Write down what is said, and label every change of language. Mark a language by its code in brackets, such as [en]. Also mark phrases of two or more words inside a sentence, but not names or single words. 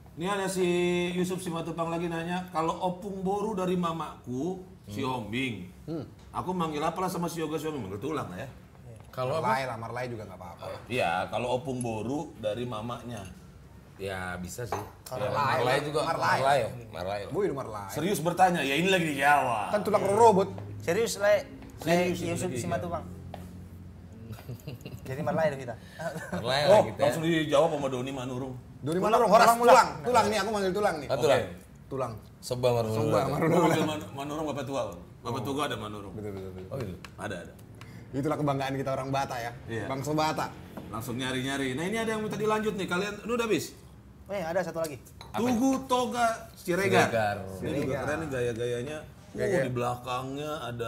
[id] Ini ada si Yusuf Simatupang lagi nanya, kalau opung boru dari mamaku, si Hombing, aku manggil apalah sama si Yoga si Hombing? Manggil tulang ya? Kalau apa? Marlai juga nggak apa-apa. Iya, kalau opung boru dari mamanya. Ya bisa sih. Marlai. Marlai juga. Marlai. Marlai. Boy Marlai. Serius bertanya, ya ini lagi dijawab. Kan tulang robot. Serius, Yusuf Simatupang. Jadi Marlai itu kita. Marlai lah kita. Langsung dijawab sama Doni Manurung. Duri Manurung, Horas, tulang nih, aku manggil tulang nih. Tulang. Tulang. Soba Manurung. Manurung Bapak Tua. Bapak Tua ada Manurung. Betul. Oh gitu. Ada. Itulah kebanggaan kita orang Batak ya. Iya. Bangsa Batak. Langsung nyari-nyari. Nah ini ada yang minta dilanjut nih. Kalian, lu udah habis? Ada satu lagi. Tugu Toga Siregar. Ini juga Siregar. keren nih gaya-gayanya. Di belakangnya ada